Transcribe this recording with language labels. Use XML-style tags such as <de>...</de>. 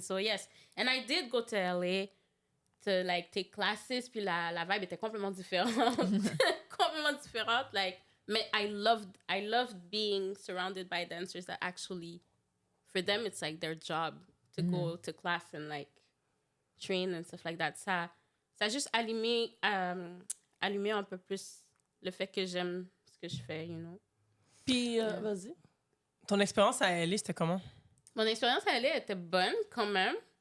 <en>So yes, and I did go to LA to like take classes, puis la vibe était complètement différente. Complètement différente, like, mais I loved being surrounded by dancers that actually, for them, it's like their job to go to class and like train and stuff like that.</en> <fr>Ça a juste allumé un peu plus le fait que j'aime ce que je fais, you know. Puis, vas-y. Ton expérience à LA, c'était comment? Mon expérience à LA était bonne quand même.</fr>